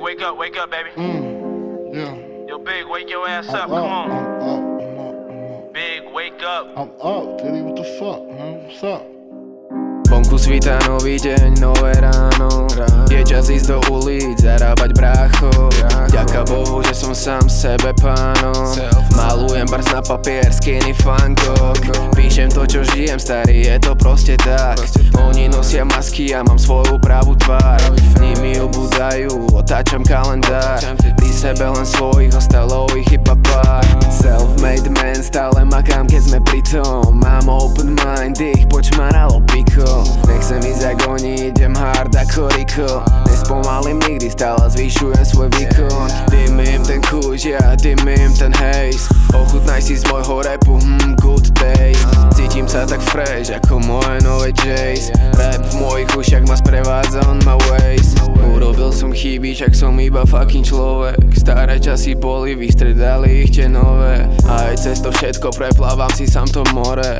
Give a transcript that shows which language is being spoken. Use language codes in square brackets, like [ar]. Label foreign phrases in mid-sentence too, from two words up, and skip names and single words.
[en] wake up, baby. Yeah. Yo, Big, wake your ass up, I'm come up, on. I'm up. Big, wake up. I'm up, Diddy, what the fuck, man? What's up? [sk] Vonku svítá nový deň, nové ráno. Je čas ísť do ulic, zarábať brácho. Ďaká Bohu, že som sám sebe pánom. Malujem bars na papier, skinny Van Gogh. Píšem to, čo žijem, starý, je to proste tak. Oni nosia masky, ja mám svoju pravú tvár. Nimi obúdajú, otáčam kalendár. Pri sebe len svojich, ostalo ich iba pár. [en] Self-made man, [sk] stále makám, keď sme pri tom. Mám [en] open mind, [sk] ich počmaralo piko. Nechcem ísť jak oni, idem hard ako Rico. Nespomalím nikdy, stále zvyšujem svoj výkon. Dymím ten kúč, ja dymím ten haze. Ochutnaj si z môjho rapu, [en] good taste. [sk] Cítim sa tak fresh, ako moje nové Jays. Rap v mojich ušiach ma sprevádza [en] on my ways. [sk] Urobil som chyby, však som iba fucking človek. Staré časy boli, vystredali ich tie nové. A aj cez to všetko preplávam si sám to more.